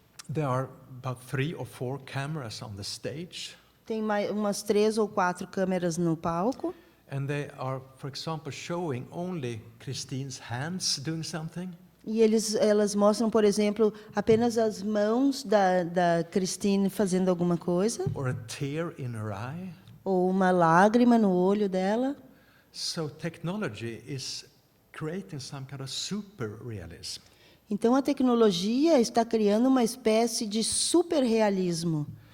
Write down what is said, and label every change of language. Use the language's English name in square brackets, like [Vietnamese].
[English] There are about 3 or 4 cameras on the stage. [Portuguese] Tem umas 3 ou 4 câmeras no palco. [English] and they are, for example, showing only Christine's hands doing something, [Portuguese] E elas mostram, por exemplo, apenas as mãos da Christine fazendo alguma coisa, [English] or a tear in her eye. [Portuguese] ou uma lágrima no olho dela. [English] So technology is creating some kind of super realism. [Portuguese] Então, a tecnologia está criando uma espécie de superrealismo.